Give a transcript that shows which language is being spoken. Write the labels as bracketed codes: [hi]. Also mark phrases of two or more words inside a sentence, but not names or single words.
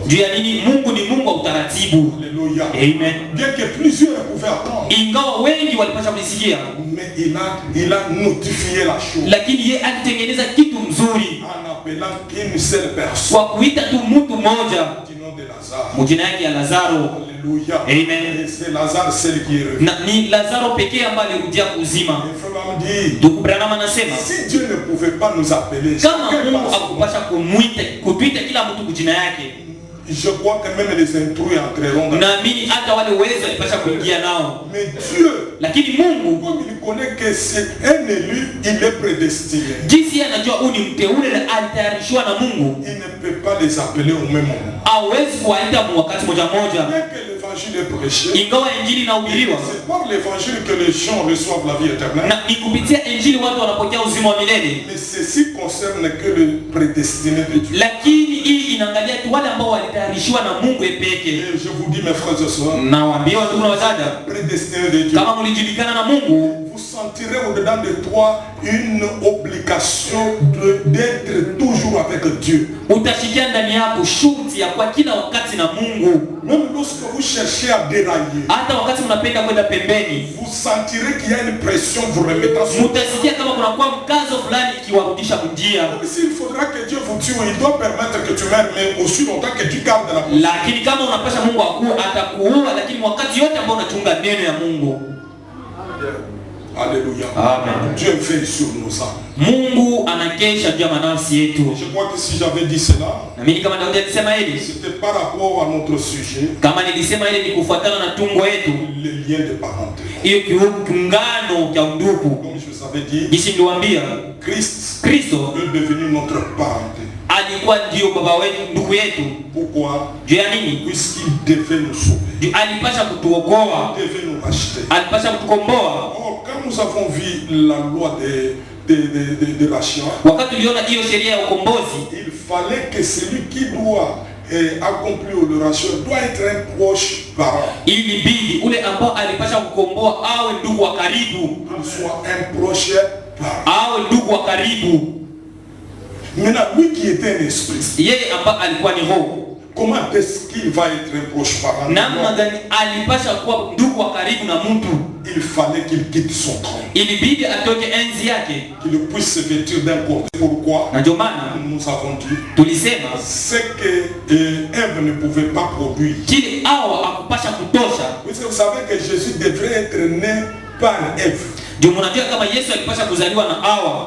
[sw] Juu ya nini? Mungu ni Mungu wa utaratibu. [fr] Alléluia. Amen. Bien que plusieurs pouvaient attendre. [sw] Ingawa wengi walipasha kulisikia. [fr] Mais il a notifié la chose. [sw] Lakini yeye alitengeneza kitu mzuri. [fr] En appelant qu'une seule personne. [sw] Kwa kuita tu mtu mmoja. [fr] Du nom de Lazare. [sw] Mjina yake ya Lazaro. [fr] Alléluia. Amen. Et c'est Lazare celle qui est revenu. [sw] Na ni Lazaro pekee ambaye alirudia kuzima. [fr] dit, [sw] Ndugu Branham anasema [fr] si Dieu ne pouvait pas nous appeler, [sw] kama Mungu akupasha kumuita kutuita kila mtu kujina yake, [fr] je crois que même les intrus entreront dans. [sw] Naamini hata wale wezi walipasha kuingia nao. [fr] Mais Dieu, [sw] lakini Mungu [fr] comme il connaît que c'est un élu, il est prédestiné. [sw] Jinsi anajua huyu ni mteule na alitayarishwa na Mungu, [fr] il ne peut pas les appeler au même moment. [sw] Hawezi kuwaita wakati moja moja. [fr] Bien que l'évangile est prêché, [sw] ingawa injili inahubiriwa, [fr] c'est par l'évangile que les gens reçoivent la vie éternelle. [sw] Na ni kupitia injili watu wanapokea uzima wa milele. [fr] Mais ceci concerne que le prédestiné de Dieu. [sw] Lakini hii inaangalia tu wale ambao walitayarishwa na Mungu peke. [fr] Et je vous dis mes frères et sœurs, [sw] nawaambia ndugu na wadada, [fr] prédestiné de Dieu, [sw] kama mlijulikana na Mungu, [fr] vous sentirez au-dedans de toi une obligation d'être toujours avec Dieu. [sw] Utashikia ndani yako shuti ya kwa kila wakati na Mungu. [fr] Même lorsque vous cherchez à dérailler, [sw] hata wakati mnapenda kwenda pembeni, [fr] vous sentirez qu'il y a une pression vous remettant sur. [sw] Mutasikia kama kuna kwa mkazo fulani ikiwarudisha njia. [fr] Même s'il faudra que Dieu vous tue, il doit permettre que tu meurs, mais aussi longtemps que tu gardes la position. [sw] Lakini kama unapasha Mungu akuue, atakuua, lakini wakati yote ambao unachunga neno ya Mungu. [fr] Alléluia. Amen. Dieu veille sur nos âmes. [sw] Mungu anakesha juu ya manafsi yetu. [fr] Je crois que si j'avais dit cela, [sw] na mimi kama Daudi alisema hili, [fr] c'était par rapport à notre sujet. [sw] Kama nilisema hili ni kufuatana na tungo yetu, [fr] les liens de parenté. [sw] Hiyo kiungano cha undugu. [fr] Comme je vous avais dit, [sw] jinsi niliwaambia, Kristo [fr] est devenu notre parenté. [sw] Alikuwa ndio baba wetu, ndugu yetu. [fr] Pourquoi? [sw] Juu ya nini? [fr] Puisqu'il devait nous sauver. [sw] Alipasha kutuokoa. [fr] Il devait nous racheter. [sw] Alipasha kutukomboa. [fr] Or, quand nous avons vu la loi de rachat, [sw] wakati uliona hiyo sheria ya ukombozi, [fr] il fallait que celui qui doit accomplir le rachat doit être un proche parent. [sw] Ilibidi ule ambao alipasha kukomboa awe ndugu wa karibu. [fr] Soit un proche parent. [sw] Awe ndugu wa karibu. [fr] Maintenant, lui qui était un esprit, [sw] yeye ambao alikuwa ni roho, [fr] comment est-ce qu'il va être un proche parent? [sw] namna gani alipasha kuwa ndugu wa karibu na mtu. [fr] Il fallait qu'il quitte son trône, [sw] Ilibidi atoke enzi yake. [fr] qu'il puisse se vêtir d'un corps. Pourquoi? [sw] Na ndio maana [fr] Nous avons dit [sw] tulisema [fr] ce que Ève ne pouvait pas produire. [sw] kile Hawa akupasha kutosha. [fr] Vous savez que Jésus devrait être né par Ève, [sw] Ndio mnajua kama Yesu alipasha kuzaliwa na Hawa,